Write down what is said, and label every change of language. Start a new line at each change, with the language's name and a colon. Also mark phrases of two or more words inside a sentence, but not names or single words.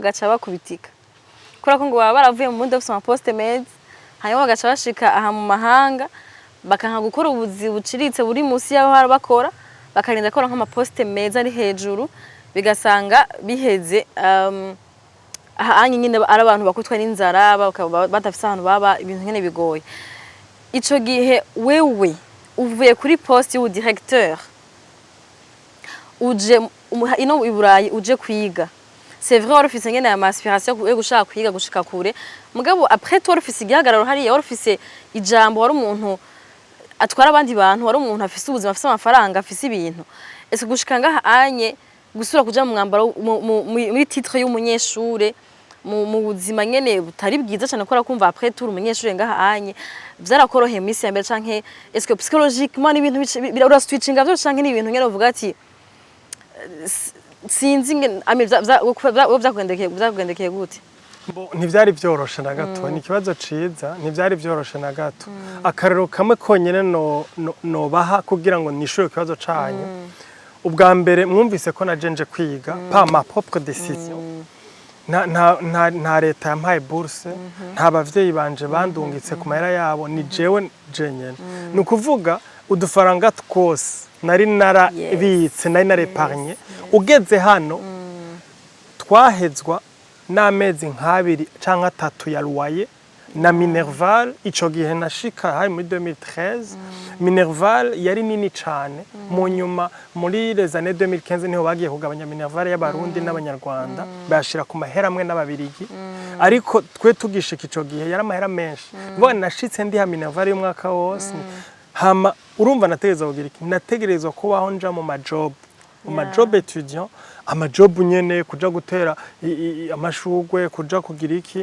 Rundi: bagaca bakubitika kora ko ngo baba baravuye mu mundi bafite amaposte meza hanyuma bagaca bashika aha mu mahanga bakanka gukora ubuzi buciritse buri munsi yaho bakora bakarinda gukora nk'amaposte meza ari hejuru bigasanga biheze aha nyine ari abantu bakutwa n'inzara batafise ahantu baba ibintu nkene bigoye ico gihe wewe uvuye kuri poste y'u directeur uje ino i Burayi uje kwiga
French: c'est vrai
Rundi: wari ufise ngene ama aspiration yo gushaka kwiga gushika kure mugabo
French: après toi
Rundi: ufise igihagararo hariya wari ufise ijambo wari umuntu atwara abandi bantu wari umuntu afise ubuzima afise amafaranga afise ibintu ese gushika ngaha anye gusura kuja mu mwambaro muri titre y'umunyeshure mu buzima nyene butari bwiza cyane ko kumva
French: après tout
Rundi: umunyeshure ngaha anye vyarakoroheye misi ya mbere canke
French: est-ce que psychologiquement
Rundi: ni ibintu birura switchinga byo canke ni ibintu nyene uvuga ati sinzi vyakugendekeye gute ntivyari vyoroshe na gato ni ikibazo ciza ntivyari vyoroshe na gato akarero kamwe konyene no baha kugira ngo nishure ikibazo canyu ubwa mbere mwumvise ko najenje kwiga
French: pa ma propre décision
Rundi: nta leta yampaye bourse nta bavyeyi banje bandungitse ku mahera yabo ni jewe jenyene ni ukuvuga udufaranga twose nari narabitse nari narepargne ugeze hano twahezwa n'amezi nk'abiri canke atatu ya loyer na Minerval ico gihe nashika hari muri 2013 Minerval yari nini cane mu nyuma muri
French: les années
Rundi: 2015 niho bagiye kugabanya Minerval y'abarundi n'abanyarwanda bashira ku mahera amwe n'ababirigi ariko twe tugishika ico gihe yari amahera menshi ngo nashitse ndi ha Minerval y'umwaka wose hama urumva nategerezwa kugira iki nategerezwa kubaho nja mu majob étudiant amajob nyene kuja gutera amashugwe kuja kugira iki